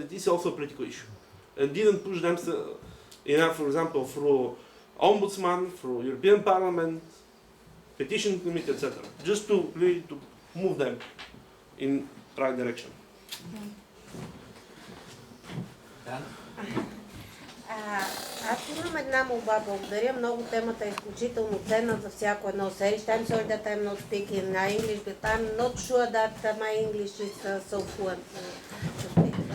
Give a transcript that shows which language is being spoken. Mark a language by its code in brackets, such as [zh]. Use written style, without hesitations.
[en] It is also a political issue, and didn't push them enough. For example, through ombudsman, through European Parliament, petition committee, etc. Just to really to move them in right direction. Dan? [bg] Аз имам една молба, благодаря. Много темата е изключително ценна за всяко едно селище. [en] I'm sorry that I'm not speaking English, but I'm not sure that my English is so fluent to speak.